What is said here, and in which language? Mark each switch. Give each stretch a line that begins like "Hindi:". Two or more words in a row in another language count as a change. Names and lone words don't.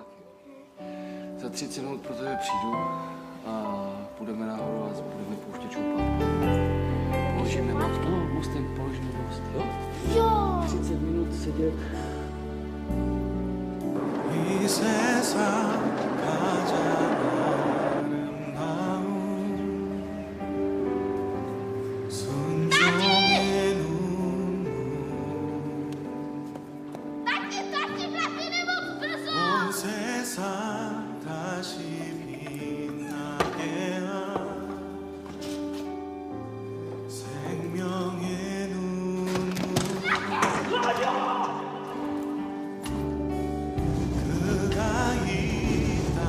Czech: Za 30 minut pro tebe přijdu a půjdeme nahoru a budeme pouštět šoupat. Položíme most. Mostem položíme most, jo? Jo! 30 minut sedět.
Korean: 이 세상 가장 아름다운 순종의 눈물 온 세상 다시 빛나게 한 생명의 눈물 그가 이